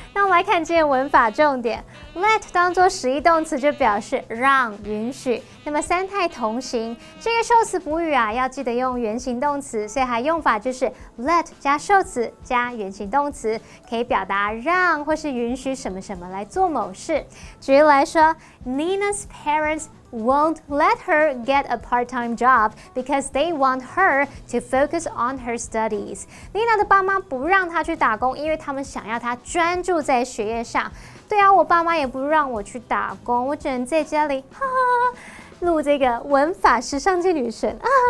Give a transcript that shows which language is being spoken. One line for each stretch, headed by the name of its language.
Chinese: 那我们来看今天文法重点 ，let 当作实义动词就表示让、允许。那么三态同形，这个受词补语啊，要记得用原形动词，所以它用法就是 let 加受词加原形动词，可以表达让或是允许什么什么来做某事。举例来说 ，
English: Nina's parents won't let her get a part-time job because they want her to focus on her studies.
Chinese: Lina 的爸妈不让她去打工，因为他们想要她专注在学业上。对啊，我爸妈也不让我去打工，我只能在家里哈哈录这个文法时尚界女神啊。